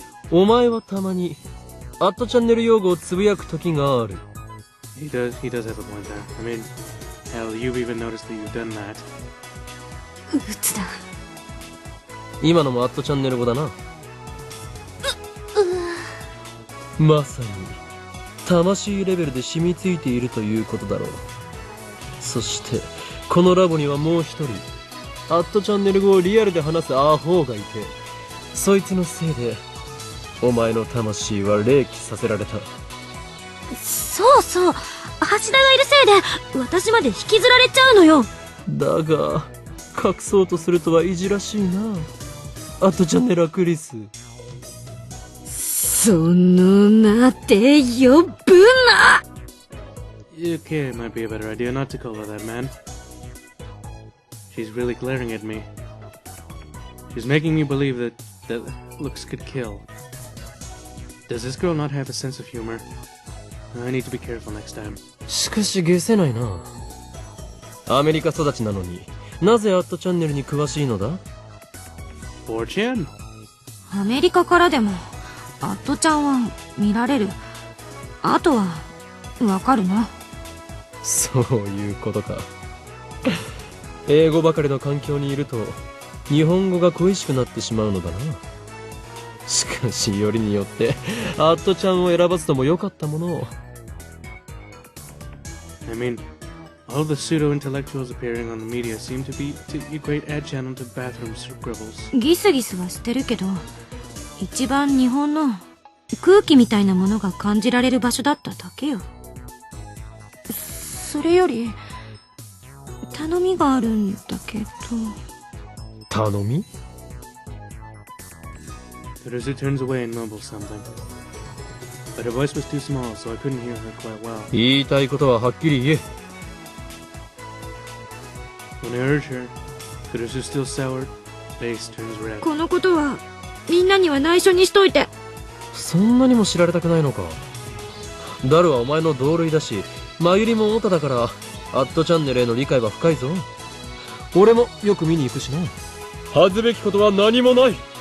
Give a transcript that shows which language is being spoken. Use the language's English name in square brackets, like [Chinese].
[Japanese] お前はたまに、アットチャンネル用語をつぶやく時がある。 [English] He does have a point there. I mean, hell, you've even noticed that you've done that. [Japanese] うつだ。今のもアットチャンネル語だな。まさに、魂レベルで染みついているということだろう。そして、このラボにはもう一人、アットチャンネル語をリアルで話すアホがいて、そいつのせいで、お前の魂は冷気させられた。そうそう、橋田がいるせいで、私まで引きずられちゃうのよ。だが、隠そうとするとはいじらしいな。アットチャンネルクリス。その名で呼ぶな。 [English] Okay, it might be a better idea not to call her that, man. She's really glaring at me. She's making me believe that looks could kill. Does this girl not have a sense of humor? I need to be careful next time. [Japanese] しかし解せないな。アメリカ育ちなのに、なぜアットチャンネルに詳しいのだ？ [English] 4chan? [Japanese] アメリカからでも、アットちゃんは見られる。あとは、わかるな。そういうことか。英語ばかりの環境にいると、日本語が恋しくなってしまうのだな。しかし、よりによって、アットちゃんを選ばずともよかったものを。 [English] I mean, all the pseudo-intellectuals appearing on the media seem to equate ad channel to bathroom scribbles. [Japanese] ギスギスはしてるけど、一番日本の空気みたいなものが感じられる場所だっただけよ。それより、頼みがあるんだけど。頼み？ [English] Kurusu turns away and mumbles something. But her voice was too small, so I couldn't hear her quite well. [Japanese] 言いたいことははっきり言え。 [English] When I urge her, Kurusu's still sour, face turns red. [Japanese] このことは、みんなには内緒にしといて。そんなにも知られたくないのか。ダルはお前の同類だし、マユリもオタだから、アットチャンネルへの理解は深いぞ。俺もよく見に行くしな。恥ずべきことは何もない。